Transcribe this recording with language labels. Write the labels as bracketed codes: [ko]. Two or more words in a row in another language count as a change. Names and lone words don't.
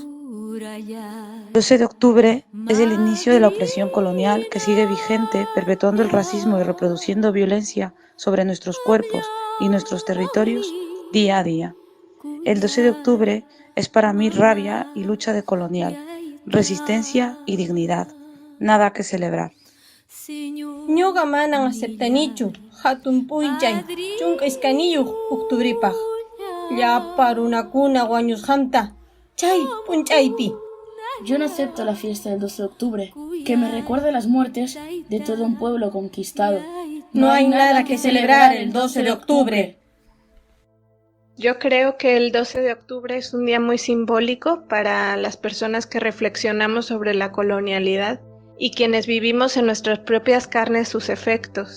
[es] 12 de octubre es el inicio de la opresión colonial que sigue vigente, perpetuando el racismo y reproduciendo violencia sobre nuestros cuerpos y nuestros territorios día a día. El 12 de octubre es para mí rabia y lucha decolonial, resistencia y dignidad. Nada que celebrar. [qu] Ñuqa manan aceptanichu hatun p'unchay chunka iskaniyuq octubripaq. Llapa runakuna wañusqamta chay p'unchaypi. [es] Yo no acepto la fiesta del 12 de octubre, que me recuerde las muertes de todo un pueblo conquistado. No hay nada que celebrar el 12 de octubre. Yo creo que el 12 de octubre es un día muy simbólico para las personas que reflexionamos sobre la colonialidad y quienes vivimos en nuestras propias carnes sus efectos.